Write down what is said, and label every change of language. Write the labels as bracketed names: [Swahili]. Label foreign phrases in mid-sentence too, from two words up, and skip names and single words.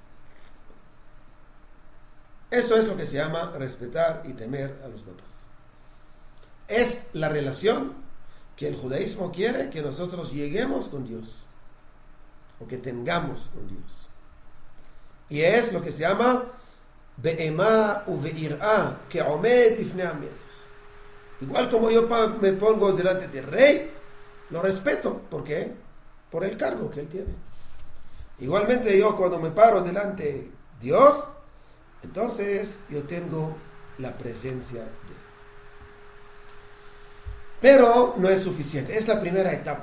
[Spanish] Eso es lo que se llama respetar y temer a los papás. Es la relación que el judaísmo quiere que nosotros lleguemos con Dios, o que tengamos con Dios. Y es lo que se llama [Hebrew] באימה וביראה כעומד לפני המלך. [Spanish] Igual como yo me pongo delante del rey, lo respeto. ¿Por qué? Por el cargo que él tiene. Igualmente yo cuando me paro delante de Dios, entonces yo tengo la presencia de él. Pero no es suficiente, es la primera etapa.